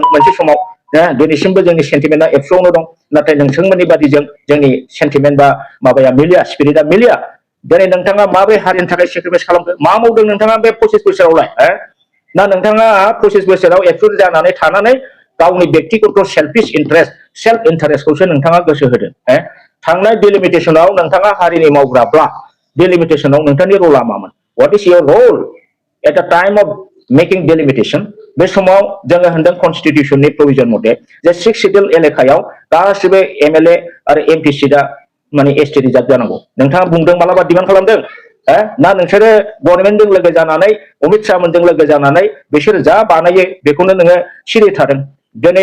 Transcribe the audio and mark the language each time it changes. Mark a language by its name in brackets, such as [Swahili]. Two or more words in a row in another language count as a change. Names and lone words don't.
[Bodo] मोनसे समाव दिनैसिमबो जोंनि सेन्टिमेन्टआ एबसुआवनो दं नाथाय नोंथांमोननि बादिजों जोंनि सेन्टिमेन्ट बा माबाया मिलिया स्पिरिटआ मिलिया दिनै नोंथाङा माबोरै हारिनि थाखाय सेक्रिफाइस खालामखो मा मावदों नोंथाङा बे 25 बोसोरावलाय ना नोंथाङा 25 बोसोराव एबसु जानानै थानानै गावनि व्यक्तिगत [English] selfish interest self interestखौसो [Bodo] नोंथाङा गोसो होदों थांनाय डिलिमिटेसनाव नोंथाङा हारिनि मावग्राब्ला डिलिमिटेसनाव नोंथांनि रला मामोन [English] what is your role at the time of making delimitation [Bodo] बे समाव जोङो होनदों कन्स्टिटिउशननि प्रोविजन मथे जे 6 शिड्यूल एलेकायाव गासिबो एमएलए आरो एमपि सीटआ माने एसटी रिजार्भ जानांगौ नोंथाङा बुंदों मालाबा डिमान्ड खालामदों ना नोंसोरो गभर्नमेन्टजों लोगो जानानै अमित शाह मोनजों लोगो जानानै बिसोर जा बानायो बेखौनो नोङो सिरि थादों दिनै